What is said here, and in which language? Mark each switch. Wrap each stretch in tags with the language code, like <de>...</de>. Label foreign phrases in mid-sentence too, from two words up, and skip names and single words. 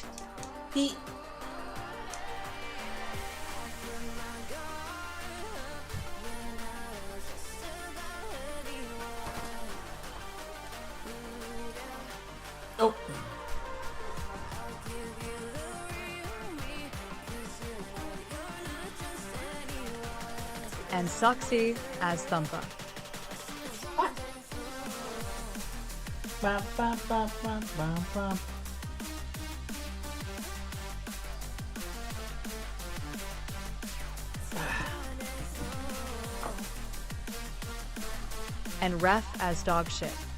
<en>Pete. Oh. And Soxy as Thumper. Ba, ba, ba, ba, ba, ba. And Ref as Dog Shit.</en>